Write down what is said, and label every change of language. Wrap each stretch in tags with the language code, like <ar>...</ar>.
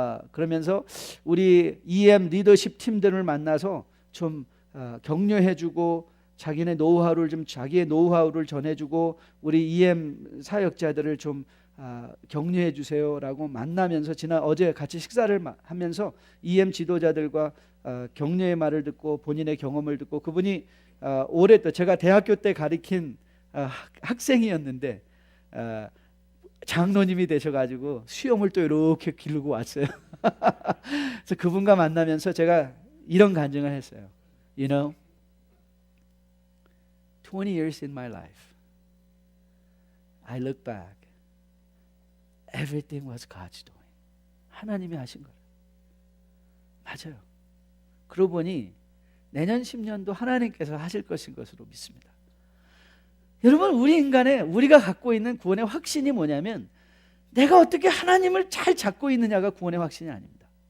<ko>그러면서 우리 EM 리더십 팀들을 만나서 좀 격려해주고, 자기의 노하우를 전해주고, 우리 EM 사역자들을 좀 격려해 주세요라고 만나면서 어제 같이 식사를 하면서 EM 지도자들과 격려의 말을 듣고 본인의 경험을 듣고, 그분이 제가 대학교 때 가르친 학생이었는데 장로님이 되셔가지고 수염을 또 이렇게 기르고 왔어요. 그래서 그분과 만나면서 제가 이런 간증을 했어요.</ko> <en>You know, 20 years in my life, I look back, everything was God's doing.</en> <ko>하나님이 하신 거예요. 맞아요. 그러고 보니 내년 10년도 하나님께서 하실 것인 것으로 믿습니다. 여러분, 우리가 갖고 있는 구원의 확신이 뭐냐면, 내가 어떻게 하나님을 잘 잡고 있느냐가 구원의 확신이 아닙니다.</ko>